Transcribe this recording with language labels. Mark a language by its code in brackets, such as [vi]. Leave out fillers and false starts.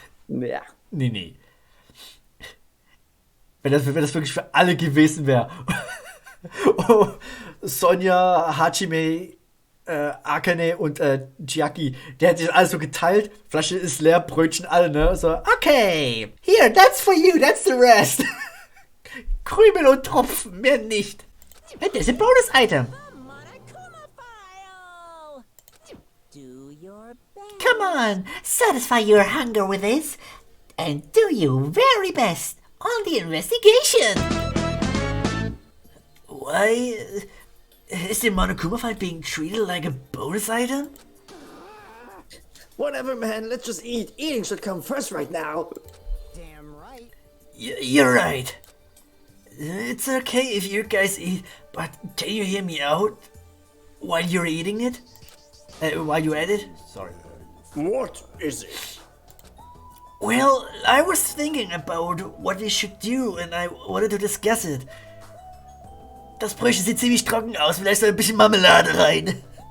[de] Naja. Nee. Wenn das wirklich für alle gewesen wäre. Oh, Sonja, Hachime, Akane und Chiaki, der hat sich alles so geteilt. Flasche ist leer, Brötchen alle, ne? So, okay. [en] Here, that's for you, that's the rest. [de] Krümel und Tropfen, mehr nicht. Das ist ein Bonus-Item. [en] The Monokuma file. Do your best. Come on, satisfy your hunger with this. And do your very best on the investigation. Why is the Monokuma fight being treated like a bonus item? Whatever, man, let's just eat. Eating should come first right now. Damn right. You're right. It's okay if you guys eat, but can you hear me out while you're eating it? While you're at it? Sorry. What is it? Well, I was thinking about what we should do and I wanted to discuss it. [de] Das Brötchen sieht ziemlich trocken aus, vielleicht soll ein bisschen Marmelade rein.